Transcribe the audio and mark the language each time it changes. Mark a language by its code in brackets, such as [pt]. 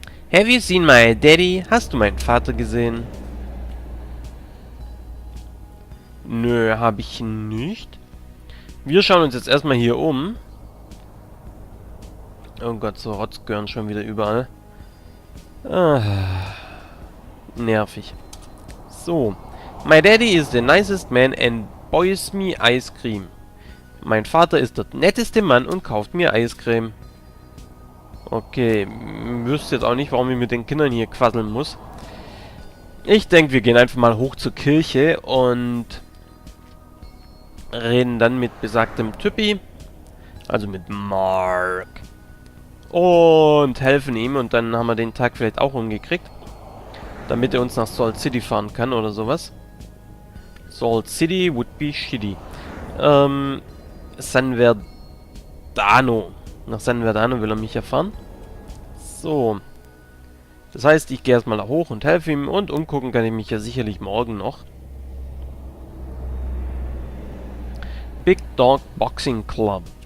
[en] Have you seen my daddy? [de] Hast du meinen Vater gesehen? Nö, habe ich nicht. Wir schauen uns jetzt erstmal hier um. Oh Gott, so Rotzgören schon wieder überall. Nervig. So. [en] My daddy is the nicest man and buys me ice cream. [de] Mein Vater ist der netteste Mann und kauft mir Eiscreme. Okay, wüsste jetzt auch nicht, warum ich mit den Kindern hier quasseln muss. Ich denke, wir gehen einfach mal hoch zur Kirche und reden dann mit besagtem Typi, also mit Mark, und helfen ihm und dann haben wir den Tag vielleicht auch umgekriegt, damit er uns nach Salt City fahren kann oder sowas. [en] Salt City would be shitty. San Verdano. [de] Nach San Verdano will er mich ja fahren. So. Das heißt, ich gehe erstmal da hoch und helfe ihm und umgucken kann ich mich ja sicherlich morgen noch. [en] Big Dog Boxing Club.